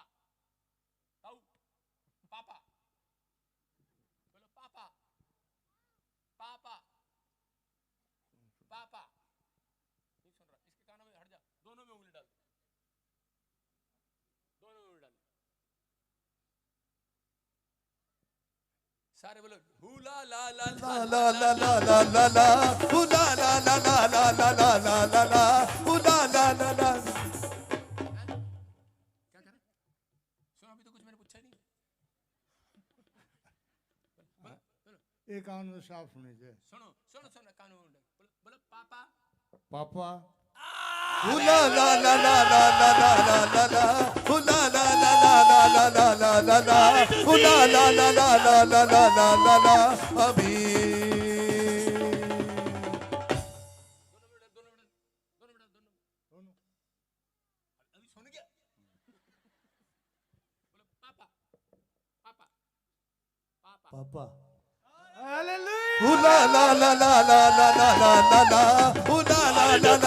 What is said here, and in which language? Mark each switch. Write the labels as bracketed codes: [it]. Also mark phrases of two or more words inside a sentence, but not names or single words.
[hi] ताऊ पापा बोलो पापा पापा पापा। नहीं सुन रहा, इसके कानों में हट जा, दोनों में उंगली डाल, दोनों में उंगली डाल। सारे बोलो हुला ला ला ला ला ला ला ला ला ला, हुला ला ला ला ला ला ला ला ला ला, हुला ला ला ला। क्या करें? सुनो अभी तो कुछ मैंने पूछा ही नहीं। एक कान में साफ होने चाहिए। सुनो सुनो सुनो, कानून बोलो बोलो पापा पापा हुला ला ला ला ला ला ला ला ला ला, हुला ला ला ला ला ला ला ला ला ला, हुला ला ला ला ला ला ला ला ला ला। अभी दोनों अभी सुन गया? बोलो पापा पापा पापा। पापा हालेलुया हुला ला ला ला ला ला ला ला ला ला, हुला ला